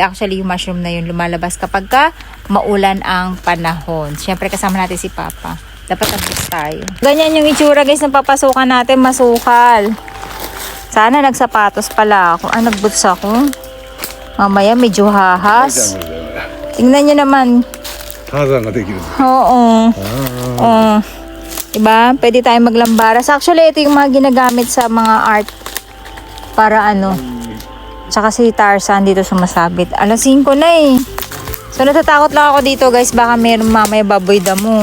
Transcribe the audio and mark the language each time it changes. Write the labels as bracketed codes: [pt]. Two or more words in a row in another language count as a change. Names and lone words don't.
[tl] Actually, yung mushroom na yun lumalabas kapag ka maulan ang panahon. Siyempre, kasama natin si Papa. Dapat nag-boost tayo. Ganyan yung itsura guys ng papasukan natin. Masukal. Sana nagsapatos pala ako. Ah, nag-boots ako. Mamaya medyo hahas. Tingnan nyo naman. [ja] ターザンができる。 [tl] Oo. Oo. Diba? Pwede tayong maglambaras. Actually, ito yung mga ginagamit sa mga art. Para ano. Tsaka si Tarzan dito sumasabit. Alas 5 na eh. So natatakot lang ako dito guys. Baka meron mamaya baboy damo.